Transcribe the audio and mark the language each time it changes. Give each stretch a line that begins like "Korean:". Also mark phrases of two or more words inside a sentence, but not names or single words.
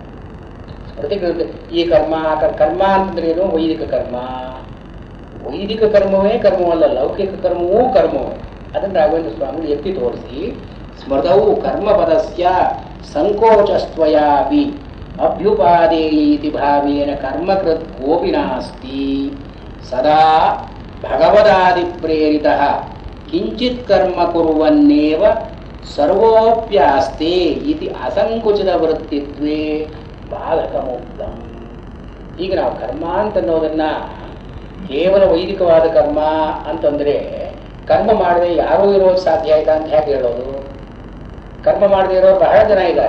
Kannada: ಸ್ಮೃತಿ ಗ್ರಂಥ ಈ ಕರ್ಮ ಕರ್ಮ ಅಂತಂದ್ರೆ ಏನು? ವೈದಿಕ ಕರ್ಮ. ವೈದಿಕ ಕರ್ಮವೇ ಕರ್ಮವಲ್ಲ, ಲೌಕಿಕ ಕರ್ಮವೂ ಕರ್ಮವೇ. ಅದನ್ನು ರಾಘವೇಂದ್ರ ಸ್ವಾಮಿಗಳು ಎತ್ತಿ ತೋರಿಸಿ
Sanskrit: ಸ್ಮೃತವು ಕರ್ಮಪದಸ್ಯ ಸಂಕೋಚಸ್ತ್ವಯಾಪಿ ಅಭ್ಯುಪಾದೇಯೀತಿ ಭಾವೇನ ಕರ್ಮಕೃತ್ ಕೋಪಿ ನಾಸ್ತಿ ಸದಾ ಭಗವದಾದಿ ಪ್ರೇರಿತಃ ಕಿಂಚಿತ್ ಕರ್ಮ ಕುರುವನ್ನೇವ ಸರ್ವೋಪ್ಯಾಸ್ತೆ ಇತಿ ಅಸಂಕುಚಿತ ವೃತ್ತಿತ್ವೇ ಬಾಧಕಮುಕ್ತಂ.
Kannada: ಈಗ ನಾವು ಕರ್ಮ ಅಂತನ್ನೋದನ್ನ ಕೇವಲ ವೈದಿಕವಾದ ಕರ್ಮ ಅಂತಂದ್ರೆ ಕರ್ಮ ಮಾಡದೆ ಯಾರೂ ಇರೋದು ಸಾಧ್ಯ ಆಯ್ತಾ ಅಂತ ಹೇಗೆ ಹೇಳೋದು? ಕರ್ಮ ಮಾಡದೇ ಇರೋರು ಬಹಳ ಜನ ಇದ್ದಾರೆ.